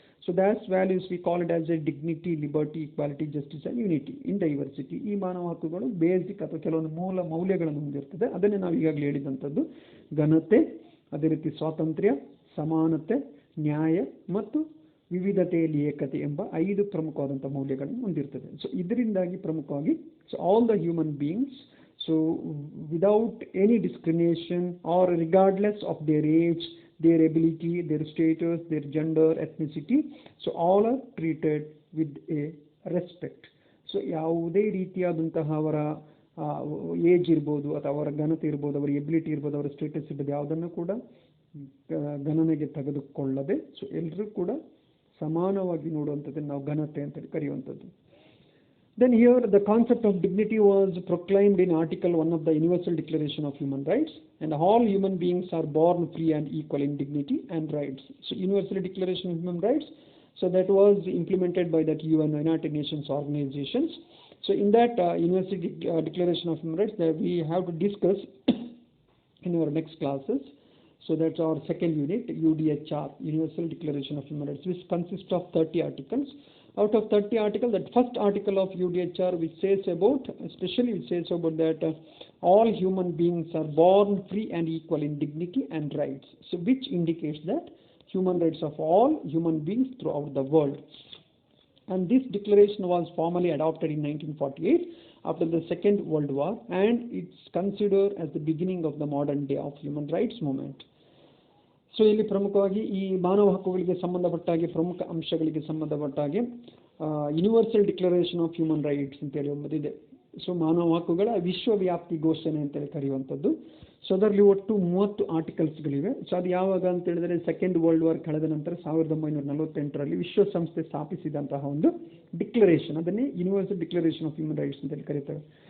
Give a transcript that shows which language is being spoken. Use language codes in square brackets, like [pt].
[en] So that's values we call it as a dignity, liberty, equality, justice and unity in diversity. [kn] ಈ ಮಾನವ ಹಕ್ಕುಗಳು basic ಅಥವಾ ಕೆಲವೊಂದು ಮೂಲ ಮೌಲ್ಯಗಳನ್ನು ಹೊಂದಿರ್ತದೆ. ಅದನ್ನೇ ನಾವು ಈಗಾಗಲೇ ಹೇಳಿದಂಥದ್ದು ಘನತೆ, ಅದೇ ರೀತಿ ಸ್ವಾತಂತ್ರ್ಯ, ಸಮಾನತೆ, ನ್ಯಾಯ ಮತ್ತು ವಿವಿಧತೆಯಲ್ಲಿ ಏಕತೆ ಎಂಬ 5 ಪ್ರಮುಖವಾದಂಥ ಮೌಲ್ಯಗಳನ್ನು ಹೊಂದಿರ್ತದೆ. [en] so [kn] ಇದರಿಂದಾಗಿ ಪ್ರಮುಖವಾಗಿ [en] So all the human beings, so without any discrimination or regardless of their age, their ability, their status, their gender, ethnicity, so all are treated with a respect. [kn] So ಯಾವುದೇ ರೀತಿಯಾದಂತಹ ಅವರ ಏಜ್ ಇರ್ಬೋದು ಅಥವಾ ಅವರ ಘನತೆ ಇರ್ಬೋದು, ಅವರ ಎಬಿಲಿಟಿ ಇರ್ಬೋದು, ಅವರ ಸ್ಟೇಟಸ್ ಇರ್ಬೋದು, ಯಾವುದನ್ನು ಕೂಡ ಗಣನೆಗೆ ತೆಗೆದುಕೊಳ್ಳದೆ ಸೊ ಎಲ್ಲರೂ ಕೂಡ ಸಮಾನವಾಗಿ ನೋಡುವಂಥದ್ದನ್ನು ನಾವು ಘನತೆ ಅಂತೇಳಿ ಕರೆಯುವಂಥದ್ದು. [en] Then here the concept of dignity was proclaimed in Article 1 of the Universal Declaration of Human Rights, and all human beings are born free and equal in dignity and rights. So Universal Declaration of Human Rights, so that was implemented by that UN, United Nations organizations. So in that Universal Declaration of Human Rights that we have to discuss in our next classes. So that's our second unit, UDHR, Universal Declaration of Human Rights, which consists of 30 articles. Out of 30 articles, that first article of UDHR, which says about, especially it says about that all human beings are born free and equal in dignity and rights. So which indicates that human rights of all human beings throughout the world. And this declaration was formally adopted in 1948 after the Second World War, and it's considered as the beginning of the modern day of human rights movement. [kn] So ಇಲ್ಲಿ ಪ್ರಮುಖವಾಗಿ ಈ ಮಾನವ ಹಕ್ಕುಗಳಿಗೆ ಸಂಬಂಧಪಟ್ಟ ಹಾಗೆ ಪ್ರಮುಖ ಅಂಶಗಳಿಗೆ ಸಂಬಂಧಪಟ್ಟ ಹಾಗೆ universal declaration of human rights ಅಂತೇಳಿ ಒಂದಿದೆ. ಸೊ ಮಾನವ ಹಕ್ಕುಗಳ ವಿಶ್ವವ್ಯಾಪ್ತಿ ಘೋಷಣೆ ಅಂತೇಳಿ ಕರೆಯುವಂಥದ್ದು. ಸೊ ಅದರಲ್ಲಿ ಒಟ್ಟು 30 ಆರ್ಟಿಕಲ್ಸ್ಗಳಿವೆ. ಸೊ ಅದು ಯಾವಾಗ ಅಂತ ಹೇಳಿದ್ರೆ ಸೆಕೆಂಡ್ ವರ್ಲ್ಡ್ ವಾರ್ ಕಳೆದ ನಂತರ 1948ರಲ್ಲಿ ವಿಶ್ವಸಂಸ್ಥೆ ಸ್ಥಾಪಿಸಿದಂತಹ ಒಂದು ಡಿಕ್ಲರೇಷನ್, ಅದನ್ನೇ universal declaration of human rights ಅಂತೇಳಿ ಕರೀತಾರೆ.